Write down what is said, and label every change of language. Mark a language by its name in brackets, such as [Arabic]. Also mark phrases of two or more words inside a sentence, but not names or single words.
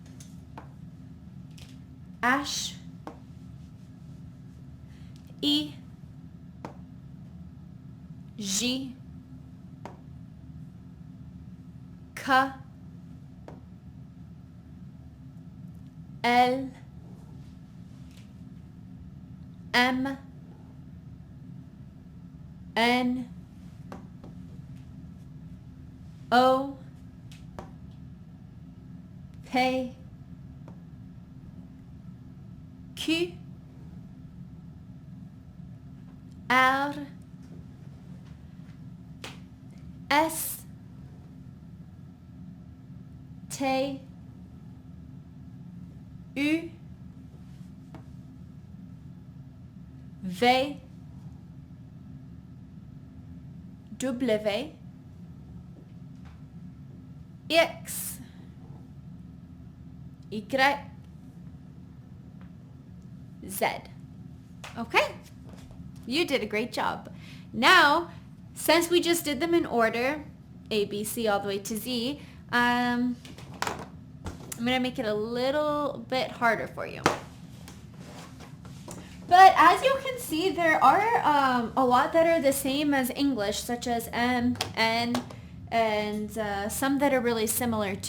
[English] H, I, J, K, L, M, N, O, P, Q, R, S, T, U, V, W, X, Y, Z. Okay, you did a great job. Now, since we just did them in order, A, B, C, all the way to Z, I'm going to make it a little bit harder for you. But as you can see, there are a lot that are the same as English, such as M, N, and some that are really similar too.